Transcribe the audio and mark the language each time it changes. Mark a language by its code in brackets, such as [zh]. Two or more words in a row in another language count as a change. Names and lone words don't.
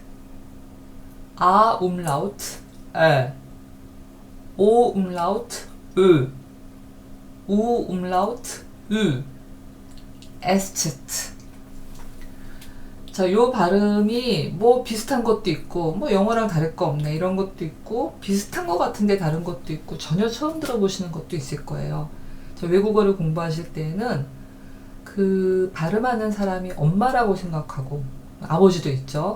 [de] A Umlaut, O Umlaut, Ö, U Umlaut, Ü, SZ. [ko] 자, 요 발음이 뭐 비슷한 것도 있고, 뭐 영어랑 다를 거 없네 이런 것도 있고, 비슷한 것 같은데 다른 것도 있고, 전혀 처음 들어보시는 것도 있을 거예요. 저 외국어를 공부하실 때에는 그 발음하는 사람이 엄마라고 생각하고, 아버지도 있죠.